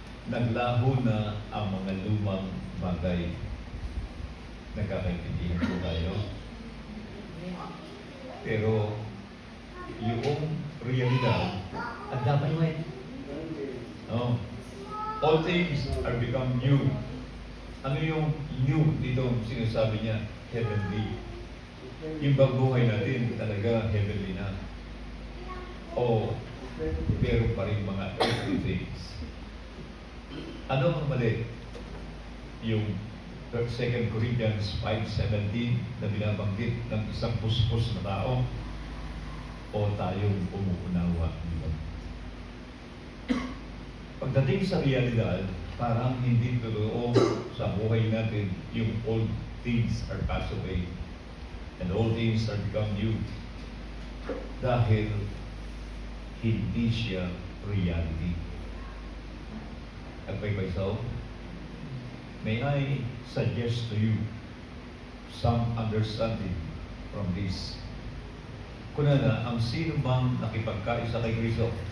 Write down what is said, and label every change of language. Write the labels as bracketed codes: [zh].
[tl] Naglaho na ang mga lumang bagay. Nagkakaintindihan po tayo. Pero yung realidad, ang damay mo no? [en] All things are become new. [tl] Ano yung new dito sinasabi niya? Heavenly. Yung buhay natin talaga heavenly na. O meron pa rin mga earthly things. Ano ang mali? Yung 2 Corinthians 5:17 na binabanggit ng isang puspos na tao o tayong umuunawa nito. Pagdating sa realidad, parang hindi totoo sa buhay natin yung [en] old things are passed away and all things are become new. [tl] Dahil hindi siya reality. [en] At by so, may I suggest to you some understanding from this. [tl] Kunana, ang sino bang nakipagkaisa kay Kristo?